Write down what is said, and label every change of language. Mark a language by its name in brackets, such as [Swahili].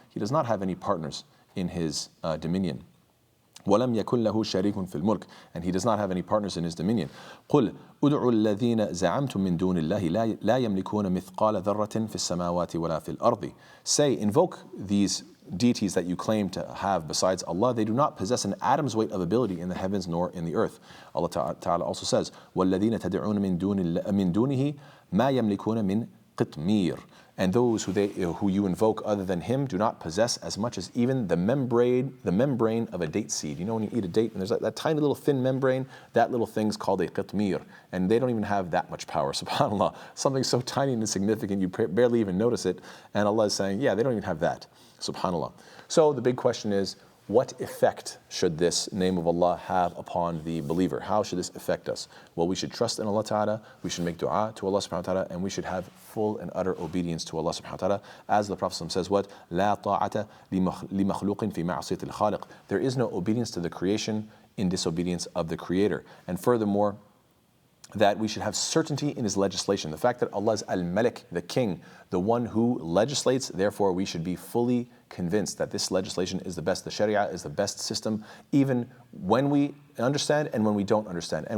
[English] He does not have any partners in his dominion. [Arabic] وَلَمْ يَكُنْ لَهُ شَرِيكٌ فِي الْمُلْكِ, [English] and he does not have any partners in his dominion. [Arabic] قُلْ أُدْعُوا الَّذِينَ زَعَمْتُم مِّن دُونِ اللَّهِ لَا يَمْلِكُونَ مِثْقَالَ ذَرَّةٍ فِي السَّمَاوَاتِ وَلَا فِي الْأَرْضِ. [English] Say, invoke these deities that you claim to have besides Allah. They do not possess an atom's weight of ability in the heavens nor in the earth. Allah Ta'ala also says, [Arabic] وَالَّذِينَ تَدْعُونَ مِن دُونِهِ مَا يَمْلِكُونَ مِن قِطْمِيرٍ. [English] And those who you invoke other than Him do not possess as much as even the membrane of a date seed. You know when you eat a date and there's that tiny little thin membrane, that little thing's called a qitmir, and they don't even have that much power. SubhanAllah, something so tiny and insignificant you barely even notice it, and Allah is saying, yeah, they don't even have that. SubhanAllah. So the big question is, what effect should this name of Allah have upon the believer? How should this affect us? Well, we should trust in Allah Ta'ala, we should make dua to Allah Subhanahu wa Ta'ala, and we should have full and utter obedience to Allah Subhanahu wa Ta'ala. As the Prophet says, what? [Arabic] لا طاعة لمخلوق في معصية الخالق. [English] There is no obedience to the creation in disobedience of the Creator. And furthermore, that we should have certainty in His legislation. The fact that Allah is Al-Malik, the King, the one who legislates, therefore we should be fully convinced that this legislation is the best, the Sharia is the best system, even when we understand and when we don't understand.